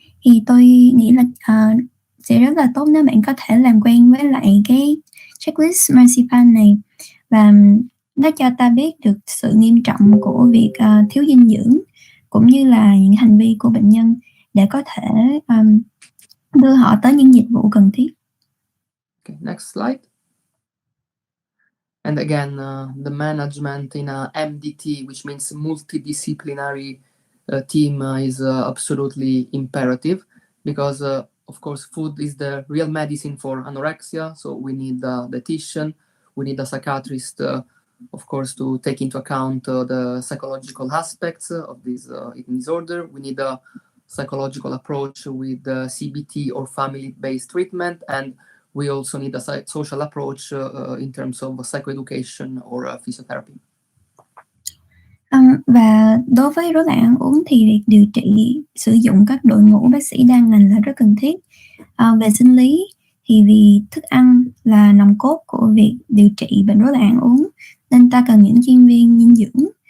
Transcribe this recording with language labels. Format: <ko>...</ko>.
<vi>Thì tôi nghĩ là sẽ rất là tốt nếu bạn có thể làm quen với lại cái checklist marzipan này, và nó cho ta biết được sự nghiêm trọng của việc thiếu dinh dưỡng cũng như là những hành vi của bệnh nhân để có thể đưa họ tới những dịch vụ cần thiết.</vi> <en>Okay, next slide. And again, the management in a MDT, which means multidisciplinary team, is absolutely imperative because, of course, food is the real medicine for anorexia. So we need a dietitian, we need a psychiatrist, of course, to take into account the psychological aspects of this eating disorder. We need a psychological approach with CBT or family-based treatment, and we also need a social approach in terms of psychoeducation or physiotherapy.</en> <vi>Và đối với rối loạn ăn uống thì việc điều trị sử dụng các đội ngũ bác sĩ đa ngành là rất cần thiết. Về sinh lý thì vì thức ăn là nòng cốt của việc điều trị bệnh rối loạn ăn uống nên ta cần những chuyên viên dinh dưỡng.</vi>